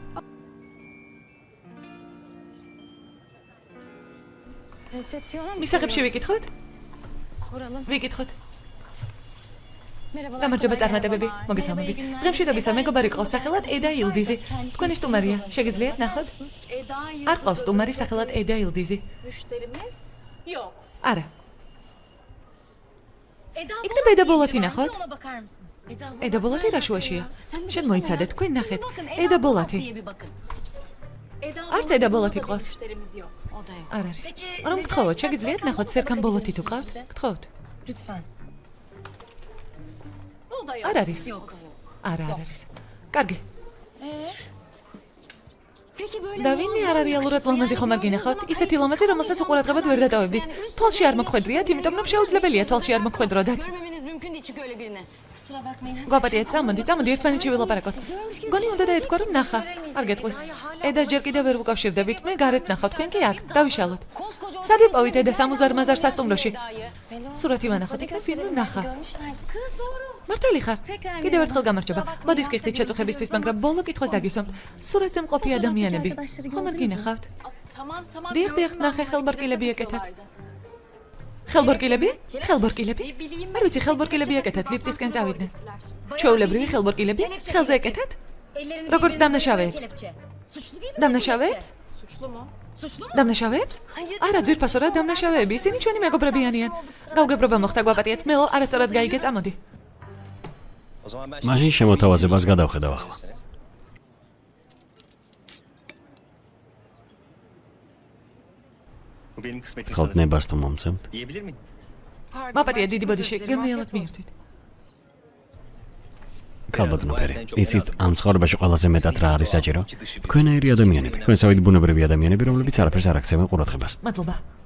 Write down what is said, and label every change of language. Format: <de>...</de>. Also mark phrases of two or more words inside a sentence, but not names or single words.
<ka>მისაღებში ვიკითხოთ? Soralım. ვიკითხოთ. Merhabalar. გამარჯობა წარმატებები. მოგესალმებით. დღემშვიდობისა მეგობარი ყავს სახელად ედა ილდიზი. თქვენი სტუმარია. შეგიძლიათ ნახოთ? არ ყავს სტუმარი სახელად ედა ილდიზი.</ka> <tr>Müşterimiz yok.</tr> <ka>არა. იქნებ ედა ბოლათი ნახოთ?</ka> <tr>Ona bakar mısınız?</tr> <ka>ედა ბოლათი რა შუაშია? შენ მოიცადე, თქვენ ნახეთ. ედა ბოლათი. არც ედა ბოლათი ყავს.</ka> <tr>Müşterimiz yok. O da yok.</tr> <ka>არ არის. რომ გთხოვოთ, შეგიძლიათ ნახოთ სერქან ბოლათი თუ ყავთ? გთხოვთ.</ka> <tr>Lütfen. O da yok.</tr> <ka>არ არის. Yok. არა, არ არის. კარგი.</ka> <tr>Peki böyle</tr> <ka>და ვინი არ რეალურად ლამაზი ხომ არ გინახავთ? ისეთი ლამაზი, რომელსაც უყურადღებად ვერ დატოვებდით. თვალში არ მოგხვედრიათ, იმიტომ რომ შეუძლებელია თვალში არ მოგხვედროდათ.</ka> <tr>görmemeniz mümkün değil çünkü öyle birini. Kusura bakmayın.</tr> <ka>გვაპატიეთ, წამოდი ერთმანეთში ვილაპარაკოთ. გონი უნდა დაეთქვა რომ ნახა. არ გეტყვის. ედას ჯერ კიდევ ვერ ვუკავშირდებით. მე გარეთ ნახავ, თქვენ კი აქ. დავიშალოთ. Koskoca სად ვიპოვით ედას ამუზარმაზარ სასტუმროში? სურათი ვანახოთ, იქნებ ფილმი ნახა.</ka> <tr>Kız doğru.</tr> <ka>მართალი ხარ? კიდევ ერთხელ გამარჯობა. მოდის გიხდით შეწუხებისთვის, მაგრამ ბოლო კითხვას დაგისვამთ. სურათზე მყოფი ადამიანები. ხომ არ გინახავთ?</ka> <tr>Tamam tamam.</tr> <ka>დიახ, ნახე ხელბორკილები ეკეთათ. ხელბორკილები? ხელბორკილები? არ ვიცი, ხელბორკილები ეკეთათ, ლიფტისკენ წავიდნენ. ჩვეულებრივი ხელბორკილები? ხელზე ეკეთათ? როგორც დამნაშავეებს.</ka> <tr>Suçlu değil mi?</tr> <ka>დამნაშავეებს?</ka> <tr>Suçlu mu? Suçlu mu?</tr> <ka>დამნაშავეებს? არა, ძვირფასო რა დამნაშავეები, ისინი ჩვენი მეგობრები არიან. გაუგებრობა მოხდა, გვაპატიეთ, მელო არასწორად გაიგე, წამოდი.</ka> <tr>O zaman ben</tr> <ka>მაშინ შემოთავაზებას გადავხედავ ახლა.</ka> <tr>Bu benim kısmetim</tr> <ka>ხალთ sana. ნებას თუ მომცემთ? Yiyebilir miyim? მაპატია დიდი ბოდიში, გემრიელად მიირთვით. ქალბატონო ფერი, იცით ამ ცხოვრებაში ყველაზე მეტად რა არის საჭირო? თქვენაირი ადამიანები, თქვენსავით ბუნებრივი ადამიანები, რომლებიც არაფერს არ აქცევენ ყურადღებას. მადლობა.</ka>